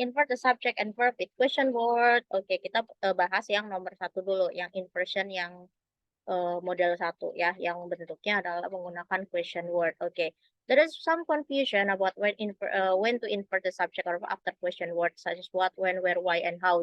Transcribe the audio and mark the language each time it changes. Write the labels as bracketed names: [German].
[English] Invert the subject and verb with question word. [Indonesian] Oke, kita bahas yang nomor satu dulu, yang inversion yang model satu ya, yang bentuknya adalah menggunakan question word. [English] Oke, there is some confusion about when to invert the subject or after question word, such as what, when, where, why, and how.